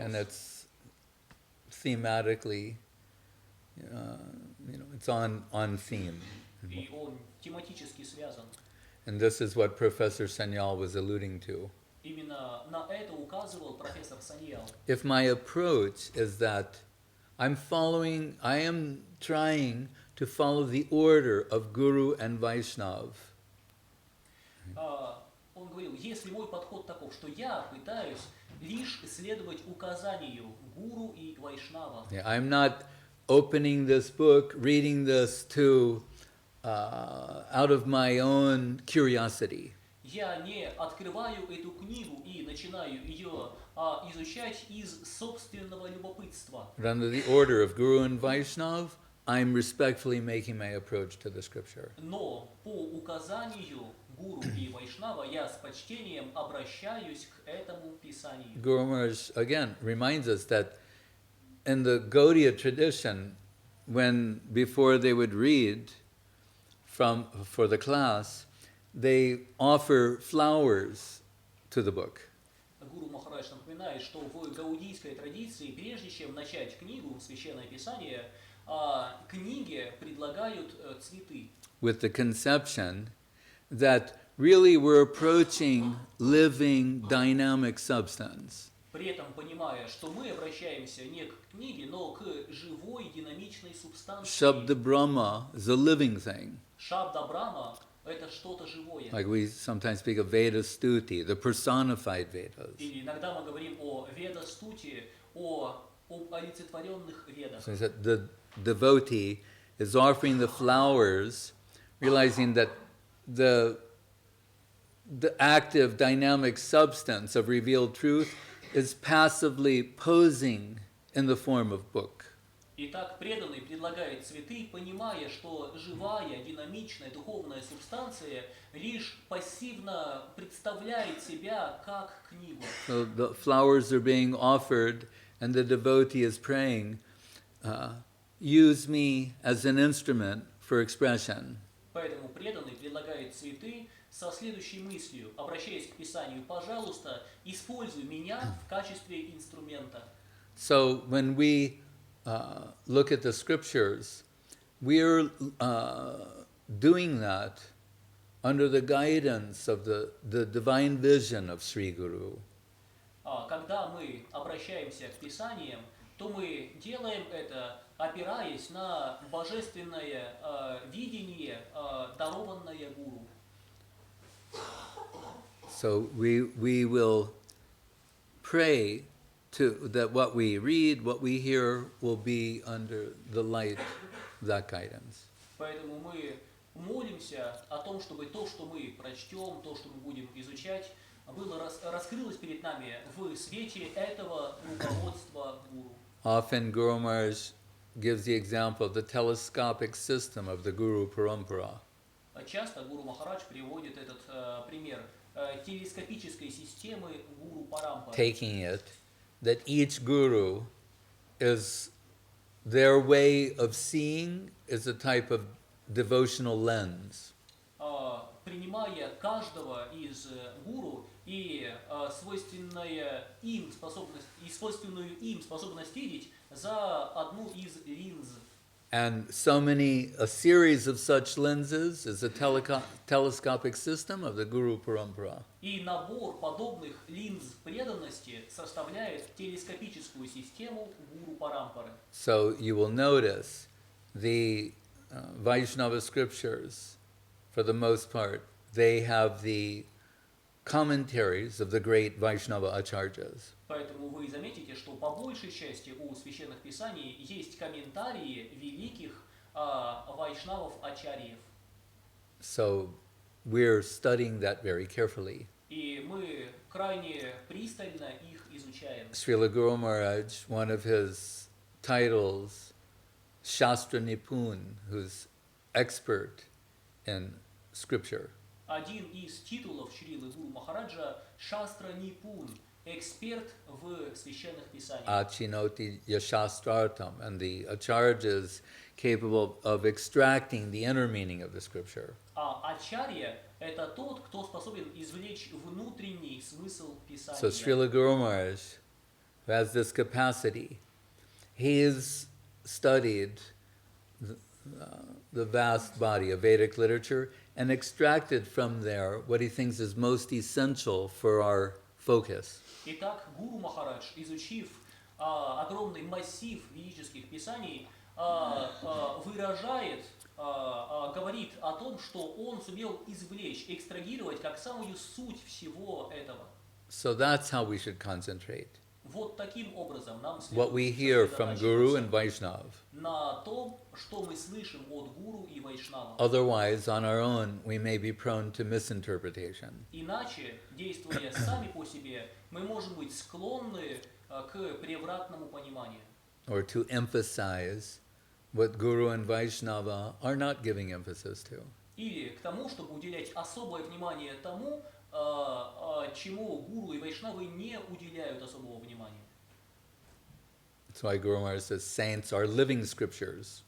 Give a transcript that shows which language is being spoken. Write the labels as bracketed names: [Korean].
[English] And it's thematically, it's on theme. [Russian] И он тематически связан. [English] And this is what Professor Sanyal was alluding to. [Russian] Именно на это указывал профессор Саньял. [English] If my approach is that I am trying to follow the order of Guru and Vaishnav. [Russian] Он говорил, если мой подход таков, что я пытаюсь лишь следовать указанию гуру и вайшнава. [English] Yeah, I'm not opening this book, reading this out of my own curiosity. [Russian] Я не открываю эту книгу и начинаю ее изучать из собственного любопытства. [English] But under the order of Guru and Vaishnav, I'm respectfully making my approach to the scripture. [Russian] Но по указанию гуру и вайшнава я с почтением обращаюсь к этому писанию. [English] Guru Maharaj again reminds us that in the Gaudiya tradition, before they would read for the class, they offer flowers to the book. [Russian] Гуру Махарадж напоминает, что в гаудийской традиции, прежде чем начать книгу, священное писание, книге предлагают цветы. [English] With the conception that really we're approaching living, dynamic substance. [Russian] При этом понимая, что мы обращаемся не к книге, но к живой, динамичной субстанции. [English] Shabda Brahma is a living thing. [Russian] Шабда Брахма – это что-то живое. [English] Like we sometimes speak of Veda Stuti, the personified Vedas. [Russian] И иногда мы говорим о Веда-стуте, об олицетворенных ведах. [English] So the devotee is offering the flowers, realizing that the active, dynamic substance of revealed truth is passively posing in the form of book. [Russian] Итак, преданный предлагает цветы, понимая, что живая, динамичная, духовная субстанция лишь пассивно представляет себя как книгу. [English] So the flowers are being offered, and the devotee is praying, use me as an instrument for expression. [Russian] Поэтому преданный предлагает цветы со следующей мыслью, обращаясь к Писанию: «Пожалуйста, используй меня в качестве инструмента». [English] So when we look at the scriptures, we are doing that under the guidance of the divine vision of Sri Guru. [Russian] Когда мы обращаемся к Писаниям, то мы делаем это, опираясь на божественное видение, дарованное Гуру. [English] So we will pray that what we read, what we hear, will be under the light of that guidance. [Russian] Поэтому мы молимся о том, чтобы то, что мы прочтем, то, что мы будем изучать, было раскрылось перед нами в свете этого руководства Гуру. [English] Often Guru Maharaj gives the example of the telescopic system of the Guru Parampara. [Russian] Часто Гуру Махарадж приводит этот пример телескопической системы Гуру Парампары. [English] Taking it that each Guru is their way of seeing is a type of devotional lens. [Russian] Принимая каждого из гуру и свойственную им способность видеть за одну из линз. [English] And a series of such lenses is a telescopic system of the Guru Parampara. [Russian] И набор подобных линз преданности составляет телескопическую систему Гуру Парампары. [English] So you will notice the Vaishnava scriptures, for the most part, they have the commentaries of the great Vaishnava acharyas. [Russian] Поэтому вы заметите, что по большей части у священных писаний есть комментарии великих вайшнавов-ачарьев. [English] So we're studying that very carefully. [Russian] И мы крайне пристально их изучаем. [English] Srila Guru Maharaj, one of his titles, Shastra Nipun, who's expert in scripture. [Russian] Один из титулов Шрилы Гуру Махараджа – Шастра Нипун, эксперт в священных писаниях. [Sanskrit] Achinoti Yashastrartam, [English] and the acharya capable of extracting the inner meaning of the scripture. [Russian] А ачарья – это тот, кто способен извлечь внутренний смысл писания. [English] So Srila Guru Maharaj, who has this capacity, he has studied the vast body of Vedic literature and extracted from there what he thinks is most essential for our focus. [Russian] Итак, Гуру Махарадж, изучив огромный массив ведических писаний, выражает, говорит о том, что он сумел извлечь, экстрагировать как самую суть всего этого. [English] So that's how we should concentrate. [Russian] Вот таким образом нам [English] What we hear [Russian] следует [English] from Guru and [Russian] сосредотачиваться [English] Vaishnav. [Russian] на том, что мы слышим от гуру и вайшнава. [English] Otherwise, on our own, we may be prone to misinterpretation. [Russian] Иначе, действуя сами по себе, мы можем быть склонны к превратному пониманию. [English] Or to emphasize what Guru and Vaishnava are not giving emphasis to. [Russian] Или к тому, чтобы уделять особое внимание тому, чему гуру и вайшнавы не уделяют особого внимания. [English] That's why Guru Maharaj says saints are living scriptures.